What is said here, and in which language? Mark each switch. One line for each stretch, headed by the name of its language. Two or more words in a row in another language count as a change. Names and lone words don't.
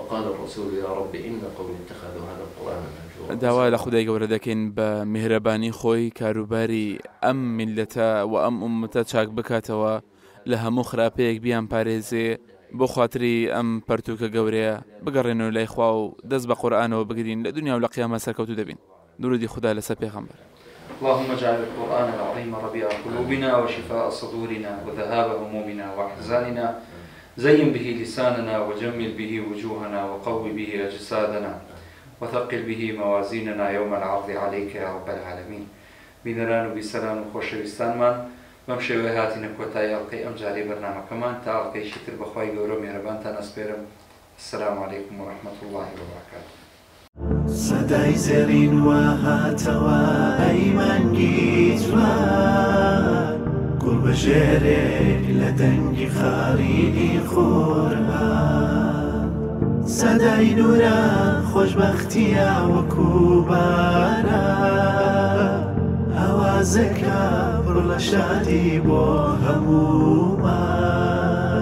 Central Kurdish: داوا لە خودای گەورە دەکەین بە میهرەبانی خۆی کاروباری ئەم میلەتە و ئەم ئوممەتە چاک بکاتەوە، لە هەموو خراپەیەک بیان پارێزێ، بۆ خاتری ئەم پەرتوکە گەورەیە بگەڕێنەوە لای خوا و دەست بە قورئانەوە بگرین، لە دنیا و لە قیامەت سەرکەوتوو دەبین. درودی خدا لەسەر پێغەمبەر.
Arabic: اللهم اجعل القرآن العظيم ربيع قلوبنا وشفاء صدورنا وذهاب همومنا وأحزاننا، زين به لساننا وجمل به وجوهنا وقوي به أجسادنا وثقل به موازيننا يوم العرض عليك يا رب العالمين.
Central Kurdish: بینەران و بیسەران و خۆشەویستانمان بەم شێوەیە هاتینە کۆتایی ئەڵقەی ئەم جارەی بەرنامەکەمان تا ئەڵقەیەکی تر بەخوای گەورە و میهرەبانتان ئەسپێرم.
Arabic: السلام عليكم ورحمة الله وبركاته.
Central Kurdish: سەدای زێڕین وە هاتەوە ئەیمانگی جوان، گوڵ بەژێرێک لە دەنگی خاڕینی خۆرهان. سەدای نورە خۆشبەختیە وەکو باران، ئاوازەکە پڕ لە شادی بۆ هەموومان.